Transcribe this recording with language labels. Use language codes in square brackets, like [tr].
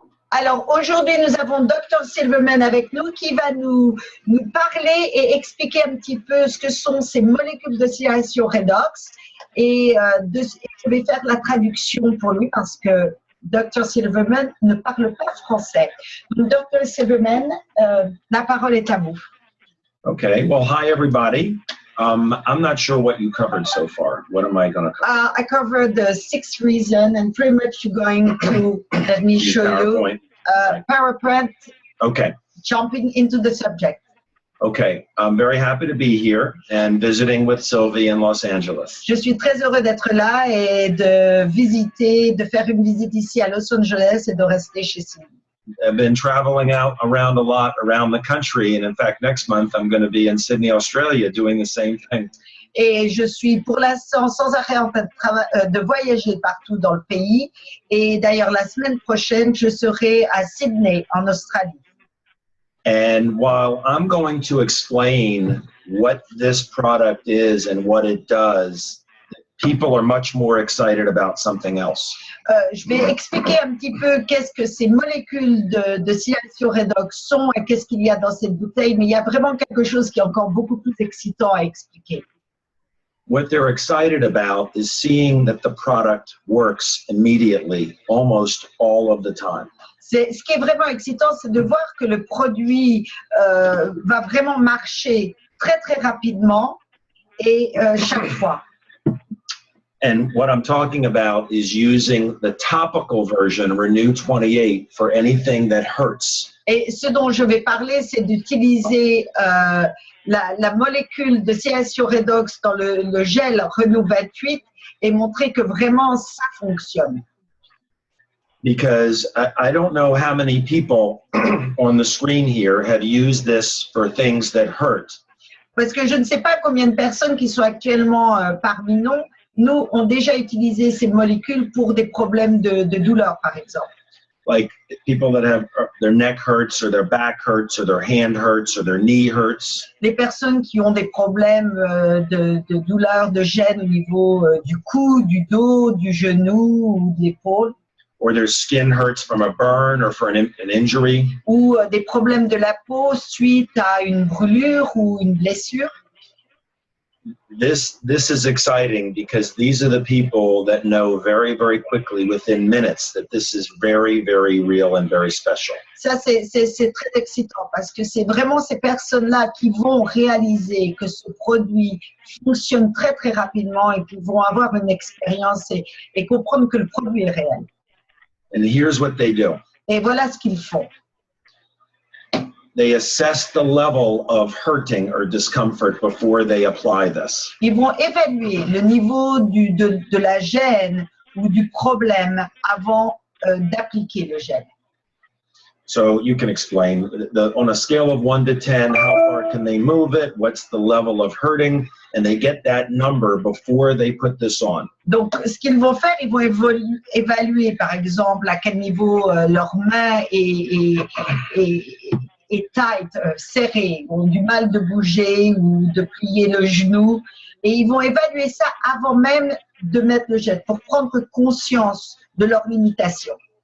[fr] Alors aujourd'hui, nous avons Dr Silverman avec nous qui va nous parler et expliquer un petit peu ce que sont ces molécules de signalisation Redox. Et je vais faire la traduction pour lui parce que Dr Silverman ne parle pas français. Donc, Dr Silverman, la parole est à vous. [en] Okay, well, hi everybody. I'm not sure what you covered so far. What am I going to cover? I covered the 6th reason and pretty much you're going to, let me show you, PowerPoint, Okay. Jumping into the subject. Okay, I'm very happy to be here and visiting with Sylvie in Los Angeles. [fr] Je suis très heureux d'être là et de faire une visite ici à Los Angeles et de rester chez Sylvie. [en] I've been traveling around a lot around the country, and in fact, next month I'm going to be in Sydney, Australia, doing the same thing. [fr] Et je suis pour l'instant sans arrêt en train de voyager partout dans le pays. Et d'ailleurs, la semaine prochaine, je serai à Sydney, en Australie. [en] And while I'm going to explain what this product is and what it does, people are much more excited about something else. [fr] Je vais expliquer un petit peu qu'est-ce que ces molécules de signalisation Redox sont et qu'est-ce qu'il y a dans cette bouteille, mais il y a vraiment quelque chose qui est encore beaucoup plus excitant à expliquer. [en] What they're excited about is seeing that the product works immediately, almost all of the time. [fr] Ce qui est vraiment excitant, c'est de voir que le produit va vraiment marcher très très rapidement et chaque fois. [en] And what I'm talking about is using the topical version, Renew 28, for anything that hurts. [fr] Et ce dont je vais parler, c'est d'utiliser la molécule de signalisation Redox dans le gel Renew 28 et montrer que vraiment ça fonctionne. [en] Because I don't know how many people on the screen here have used this for things that hurt. [fr] Parce que je ne sais pas combien de personnes qui sont actuellement parmi nous ont déjà utilisé ces molécules pour des problèmes de douleur, par exemple. [en] Like people that have their neck hurts or their back hurts or their hand hurts or their knee hurts. [fr] Les personnes qui ont des problèmes de douleur, de gêne au niveau du cou, du dos, du genou ou de l'épaule. [en] Or their skin hurts from a burn or for an injury. [fr] Ou des problèmes de la peau suite à une brûlure ou une blessure. [en] This is exciting because these are the people that know very, very quickly within minutes that this is very, very real and very special. [fr] Ça, c'est très excitant parce que c'est vraiment ces personnes-là qui vont réaliser que ce produit fonctionne très, très rapidement et qui vont avoir une expérience et comprendre que le produit est réel. [en] And here's what they do. [fr] Et voilà ce qu'ils font. [en] They assess the level of hurting or discomfort before they apply this. [fr] Ils vont évaluer le niveau de la gêne ou du problème avant d'appliquer le gel. [en] So you can explain, on a scale of 1 to 10, how far can they move it? What's the level of hurting? And they get that number before they put this on. [fr] Donc, ce qu'ils vont faire, ils vont évaluer, par exemple, à quel niveau leurs mains est tight, serré, ont du mal de bouger ou de plier le genou. Et ils vont évaluer ça avant même de mettre le gel pour prendre conscience de leurs limitations.